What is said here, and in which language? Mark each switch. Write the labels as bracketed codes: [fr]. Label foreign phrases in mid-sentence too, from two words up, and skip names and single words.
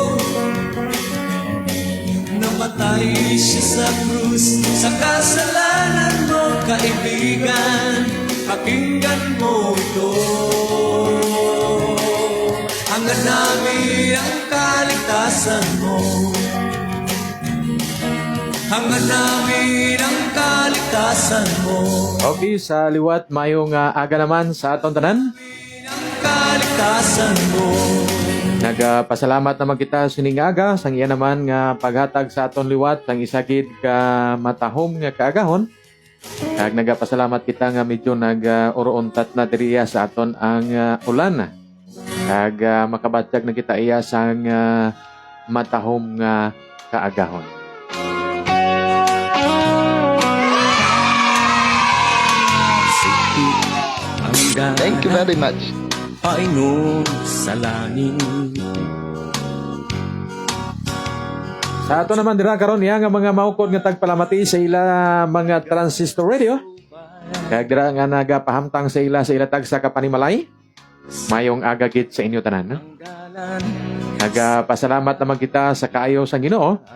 [tl] Namatay siya sa krus sa kasalanan mo, kaibigan, pakinggan mo ito. Hangad namin ang kaligtasan mo. Hangad namin ang kaligtasan mo. [hil] Okay, sa liwat mayong aga naman sa aton tanan. [tl] Kaligtasan mo. [hil] Nagpasalamat naman kita sining aga sang iya naman nga paghatag sa aton liwat sang isagid ka matahom nga kaagahon. Kag nagpasalamat kita nga medyo nag-uroontat na diriya sa aton ang ulan. Kag makabatyag na kita iya sang matahom nga kaagahon. [en] Thank you very much. [tl] Panginoon sa langit. [hil] Sa ato naman dira karon iya nga mga maukod nga tagpalamati sa ila mga [en] transistor radio. [hil] Kag dira nga nagapahamtang sa ila tag sa kapanimalay. Mayong aga gid sa inyo tanan. Nagpasalamat naman kita sa kaayo sa Ginoo.